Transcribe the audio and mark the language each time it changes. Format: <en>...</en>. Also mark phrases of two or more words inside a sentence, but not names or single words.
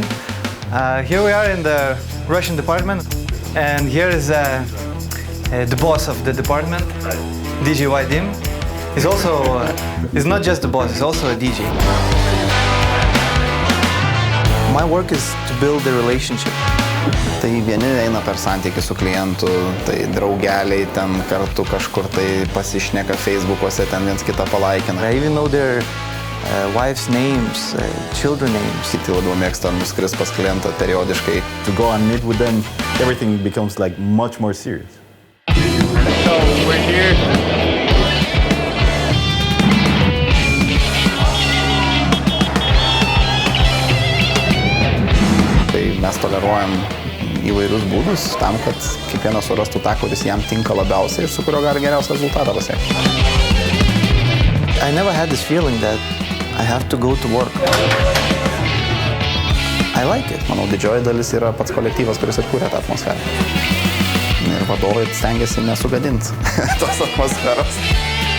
<en>Here we are in the Russian department, and here is the boss of the department, DJ Vadim. He's also, he's not just the boss, he's also a DJ. My work is to build a relationship.</en> <lt>Tai vieni eina per santykį su klientu, tai draugeliai ten kartu kažkur tai pasišneka Facebook'uose, ten viens kitą palaikina.</lt> <en>I even know their wives' names, children names.</en> <lt>Kiti labiau mėgsta nuskrist pas klientą periodiškai.</lt> <en>To go and meet with them, everything becomes like much more serious. So we're here.</en> <lt>Tai mes toleruojam įvairius būdus tam, kad kiekvienas surastų tą, kuris jam tinka labiausiai ir su kurio gali geriausią rezultatą pasiekti.</lt> <en>I never had this feeling that I have to go to work. I like it.</en> <lt>Manau, didžioji dalis yra pats kolektyvas, kuris atkūrė tą atmosferą. Ir vadovai stengiasi nesugadinti tos atmosferos.</lt>